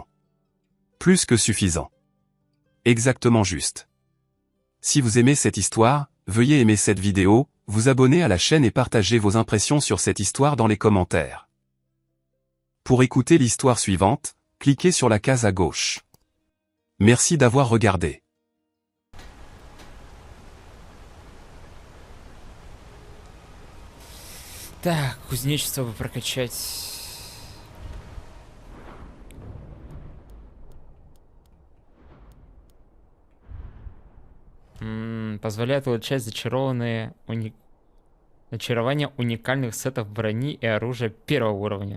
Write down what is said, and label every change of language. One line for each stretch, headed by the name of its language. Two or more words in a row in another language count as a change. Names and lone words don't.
French: Plus que suffisant. Exactement juste. Si vous aimez cette histoire, veuillez aimer cette vidéo, vous abonner à la chaîne et partager vos impressions sur cette histoire dans les commentaires. Pour écouter l'histoire suivante, cliquez sur la case à gauche. Merci d'avoir regardé.
Russian: Так, кузнечество бы прокачать. Позволяет улучшать зачарование уникальных сетов брони и оружия первого уровня.